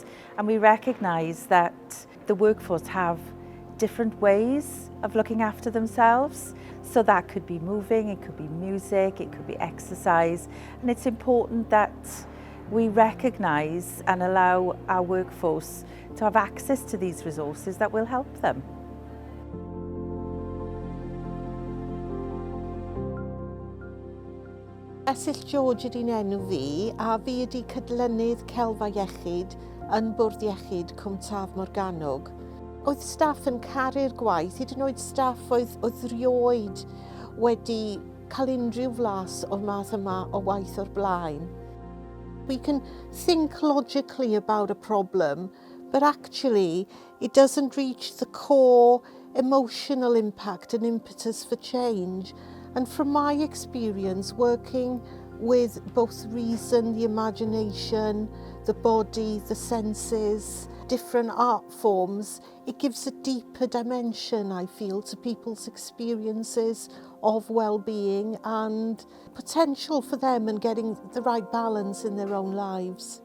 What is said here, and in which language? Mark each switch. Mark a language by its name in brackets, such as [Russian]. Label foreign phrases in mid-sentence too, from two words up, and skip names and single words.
[English] And we recognise that the workforce have different ways of looking after themselves. So that could be moving, it could be music, it could be exercise. And it's important that we recognise and allow our workforce to have access to these resources that will help them. [Welsh] Eryll George ydy'n enw fi, a fi ydy cydlynydd Gwella Iechyd yn Bwrdd Iechyd Cwm Taf Morgannwg. Oedd staff yn caru'r gwaith, hyd yn oed staff oedd rioed wedi cael unrhyw flas o'r math yma o waith o'r blaen. [English] We can think logically about a problem, but actually it doesn't reach the core emotional impact and impetus for change. And from my experience working with both reason, the imagination, the body, the senses, different art forms, it gives a deeper dimension, I feel, to people's experiences of well-being and potential for them and getting the right balance in their own lives.